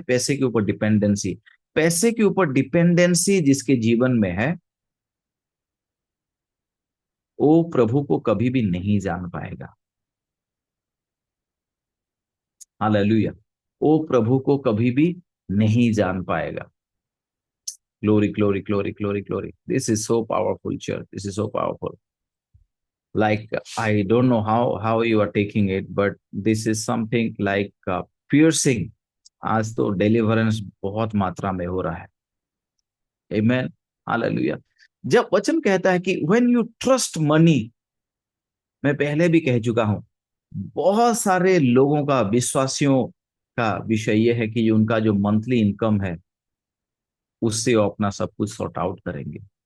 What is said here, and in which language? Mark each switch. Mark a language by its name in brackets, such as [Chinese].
[Hindi] पैसे के ऊपर डिपेंडेंसी। पैसे के ऊपर डिपेंडेंसी जिसके जीवन में है, वो प्रभु को कभी भी नहीं जान पाएगा। हालेलुया। वो प्रभु को कभी भी नहीं जान पाएगा। [English] Glory, glory, glory, glory, glory. This is so powerful, church. This is so powerful. Like, I don't know how you are taking it, but this is something like piercing. [Hindi] आज तो deliverance बहुत मात्रा में हो रहा है. [English] Amen. Hallelujah. [Hindi] जब वचन कहता है कि [English] when you trust money, [Hindi] मैं पहले भी कह चुका हूं, बहुत सारे लोगों का, विश्वासियों का विषय यह है कि उनका जो मंथली इनकम है उससे वो अपना सब कुछ सॉर्ट आउट करेंगे.